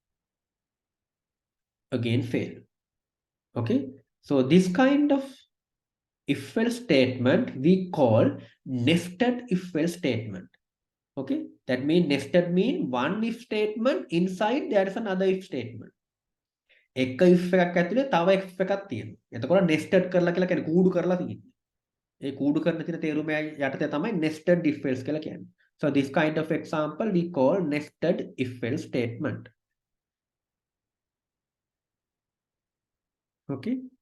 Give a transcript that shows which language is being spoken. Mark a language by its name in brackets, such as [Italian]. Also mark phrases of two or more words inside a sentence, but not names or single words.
[English] Again fail. Okay. So this kind of if-else statement we call nested if-else statement. Okay. That means nested mean one if statement, inside there is another if statement. [Sinhala] එක if එකක් ඇතුලේ තව if එකක් තියෙනවා. එතකොට nested කරලා කියලා කියන්නේ කූඩු කරලා තියෙන්නේ. ඒ කූඩු කරන තියෙන තේරුම යටතේ තමයි [English] nested if else [Sinhala] කියලා කියන්නේ. [English] So this kind of example we call nested if else statement. Okay.